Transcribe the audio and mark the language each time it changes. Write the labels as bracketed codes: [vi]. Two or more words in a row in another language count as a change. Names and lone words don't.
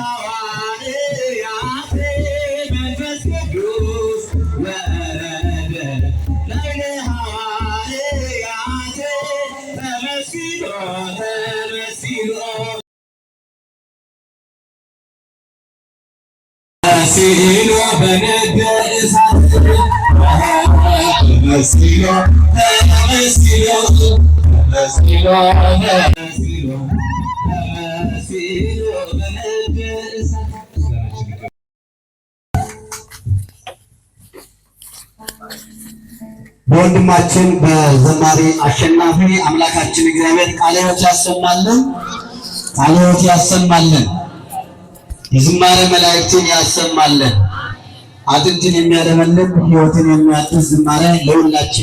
[gez] ሐዋርያት መንፈስ ቅዱስ ወረደ ላዕለ ሐዋርያት ተመሲሎ በነደ እሳት ተመሲሎ በነደ እሳት። [am] በወንድማችን በዘማሪ አሸናፊ አምላካችን እግዚአብሔር ቃለ ሕይወት ያሰማልን። የዝማሬ መላእክትን ያሰማልን። አጥንትን የሚያለመልም ሕይወትን የሚያድስ ዝማሬ ለሁላችን